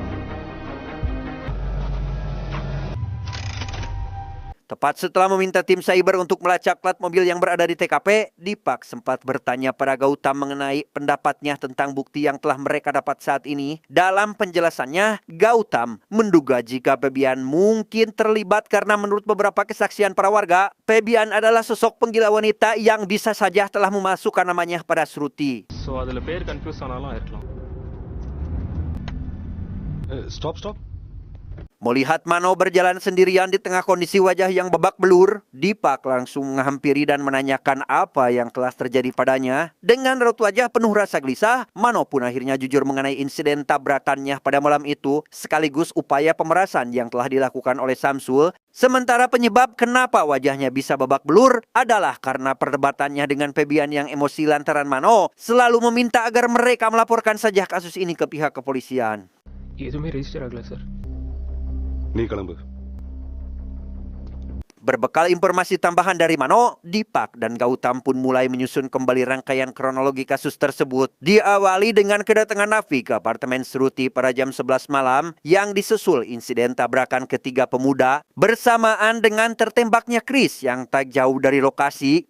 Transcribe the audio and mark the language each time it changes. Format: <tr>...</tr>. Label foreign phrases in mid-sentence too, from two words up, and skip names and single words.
<id>Tepat setelah meminta tim cyber untuk melacak plat mobil yang berada di TKP, Dipak sempat bertanya pada Gautam mengenai pendapatnya tentang bukti yang telah mereka dapat saat ini. Dalam penjelasannya, Gautam menduga jika Febian mungkin terlibat karena menurut beberapa kesaksian para warga, Febian adalah sosok penggila wanita yang bisa saja telah memasukkan namanya pada Sruti.</id> <ta>ஸோ அதில் பேர் கன்ஃபியூஸ் ஆனாலும் இருக்கலாம்.</ta> <en>Stop.</en> <id>Melihat Mano berjalan sendirian di tengah kondisi wajah yang babak belur, Dipak langsung menghampiri dan menanyakan apa yang telah terjadi padanya. Dengan raut wajah penuh rasa gelisah, Mano pun akhirnya jujur mengenai insiden tabrakannya pada malam itu, sekaligus upaya pemerasan yang telah dilakukan oleh Samsul. Sementara penyebab kenapa wajahnya bisa babak belur adalah karena perdebatannya dengan Febian yang emosi lantaran Mano selalu meminta agar mereka melaporkan saja kasus ini ke pihak kepolisian.</id> <ta>எதுவுமே ரெஜிஸ்டர் ஆகல சார். நீ கிளம்பு.</ta> <id>Berbekal informasi tambahan dari Mano, Dipak dan Gautam pun mulai menyusun kembali rangkaian kronologi kasus tersebut. Diawali dengan kedatangan Nafi ke apartemen Sruti pada jam 11 malam yang disusul insiden tabrakan ketiga pemuda bersamaan dengan tertembaknya Chris yang tak jauh dari lokasi.</id>